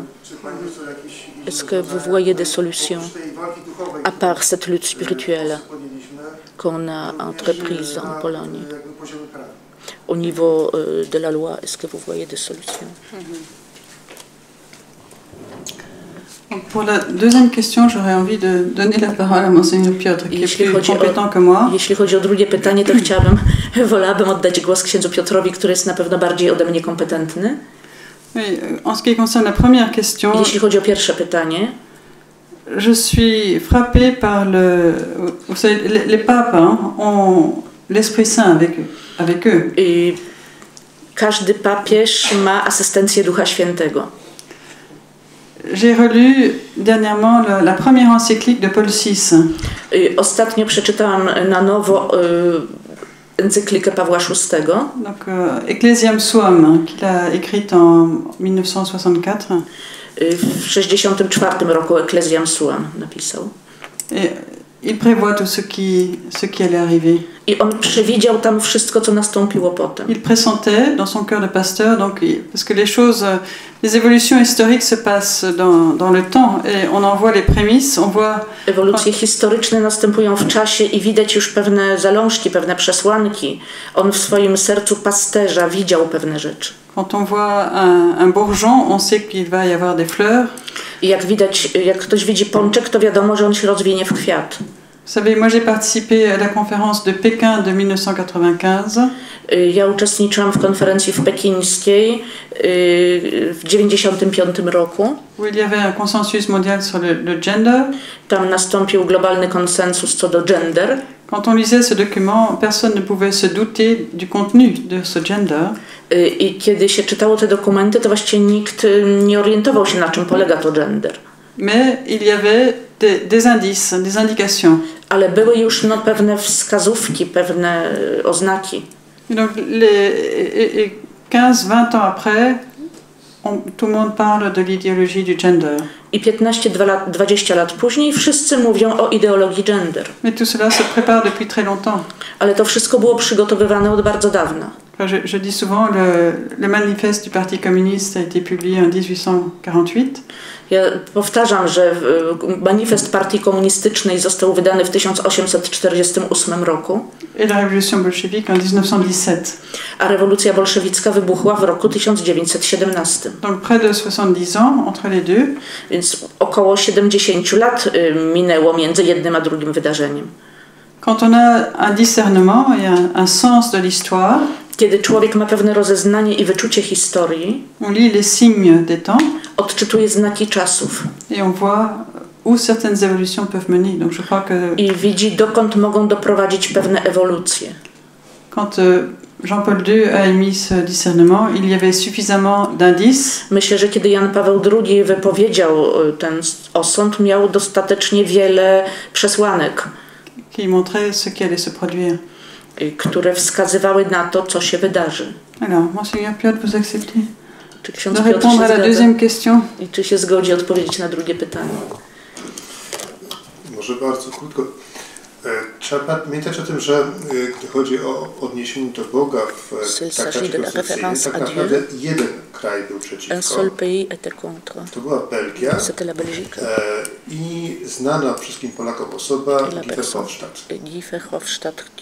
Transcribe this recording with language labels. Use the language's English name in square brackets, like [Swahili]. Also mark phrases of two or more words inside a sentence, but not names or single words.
[French] Est-ce que vous voyez des solutions, à part cette lutte spirituelle qu'on a entreprise en Pologne? Au niveau de la loi, est-ce que vous voyez des solutions? Pour la deuxième question, j'aurais envie de donner la parole à Monseigneur Piotr, qui est plus compétent que moi. [Polish] Jeśli chodzi o drugie pytanie, to wolałabym oddać głos księdzu Piotrowi, który jest na pewno bardziej ode mnie kompetentny. [French] Oui, en ce qui concerne la première question, [Polish] jeśli chodzi o pierwsze pytanie, [French] je suis frappée par vous savez, les papes ont l'Esprit Saint avec eux. [Polish] Każdy papież ma asystencję Ducha Świętego. [French] J'ai relu dernièrement la première encyclique de Paul VI. [Polish] Ostatnio przeczytałam na nowo encyklikę Pawła VI. [French] Donc Ecclesiam Suam, qu'il a écrite en 1964. [Polish] W 1964 roku Ecclesiam Suam napisał. [French] Et il prévoit tout ce qui allait arriver. [Polish] I on przewidział tam wszystko, co nastąpiło potem. [French] Il pressentait dans son cœur de pasteur, donc parce que les évolutions historiques se passent dans le temps et on en voit les prémices, on voit. [Polish] Ewolucje historyczne następują w czasie i widać już pewne zalążki, pewne przesłanki. On w swoim sercu pasterza widział pewne rzeczy. [French] Quand on voit un bourgeon, on sait qu'il va y avoir des fleurs. [Polish] I jak ktoś widzi pączek, to wiadomo, że on się rozwinie w kwiat. [French] Vous savez, moi j'ai participé à la conférence de Pékin de 1995. [Polish] Ja uczestniczyłam w konferencji w pekińskiej w 1995 roku. [French] Où il y avait un consensus mondial sur le gender. [Polish] Tam nastąpił globalny konsensus co do gender. [French] Quand on lisait ce document, personne ne pouvait se douter du contenu de ce gender. [Polish] I kiedy się czytało te dokumenty, to właściwie nikt nie orientował się, na czym polega to gender. [French] Mais il y avait des indices, des indications. [Polish] Ale były już pewne wskazówki, pewne oznaki. [French] Et donc 15-20 ans après, tout le monde parle de l'idéologie du gender. [Polish] I 15-20 lat później wszyscy mówią o ideologii gender. [French] Mais tout cela se prépare depuis très longtemps. [Polish] Ale to wszystko było przygotowywane od bardzo dawna. [French] Je dis souvent le manifeste du Parti communiste a été publié en 1848. [Polish] Ja powtarzam, że manifest Partii Komunistycznej został wydany w 1848 roku. [French] Et la révolution bolchevique en 1917. [Polish] A rewolucja bolszewicka wybuchła w roku 1917. [French] Donc près de 70 ans entre les deux. [Polish] Więc około 70 lat minęło między jednym a drugim wydarzeniem. [French] Quand on a un discernement et un sens de l'histoire, [Polish] kiedy człowiek ma pewne rozeznanie i wyczucie historii, [French] on lit les signes des temps, [Polish] odczytuje znaki czasów [French] et on voit où certaines évolutions peuvent mener. Donc je crois que [Polish] i widzi, dokąd mogą doprowadzić pewne ewolucje. [French] Quand Jean-Paul II a émis ce discernement, il y avait suffisamment d'indices. [Polish] Myślę, że kiedy Jan Paweł II wypowiedział ten osąd, miał dostatecznie wiele przesłanek, [French] qui montraient ce qui allait se produire. [Polish] Które wskazywały na to, co się wydarzy. [French] Alors, Monseigneur Piotr, vous acceptez [Polish] czy ksiądz [French] de Piotr répondre à la deuxième question? [Polish] I czy się zgodzi odpowiedzieć na drugie pytanie? Może bardzo krótko. Trzeba pamiętać o tym, że gdy chodzi o odniesienie do Boga w traktacie konstytucyjnym, tak naprawdę jeden kraj był przeciwko. To była Belgia i znana wszystkim Polakom osoba Guy Verhofstadt.